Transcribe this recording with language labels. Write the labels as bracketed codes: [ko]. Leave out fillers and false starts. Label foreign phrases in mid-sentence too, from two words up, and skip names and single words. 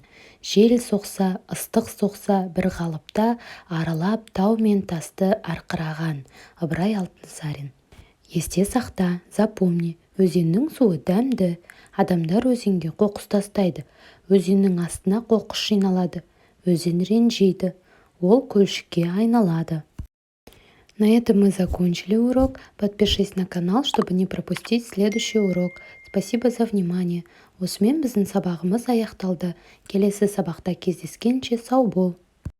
[kk] Жел соқса, ыстық соқса, бір қалыпта аралап тау мен тасты арқыраған. Ыбырай Алтынсарин. Есте сақта, запомни. Өзеннің суы дәмді. Адамдар өзенге қоқыс тастайды. Өзеннің астына қоқыс жиналады. Өзен ренжиді. Ол көлшікке айналады. [ru] На этом мы закончили урок. Подпишись на канал, чтобы не пропустить следующий урок. Спасибо за внимание. [kk] Осымен біздің сабағымыз аяқталды. Келесі сабақта кездескенше сау бол.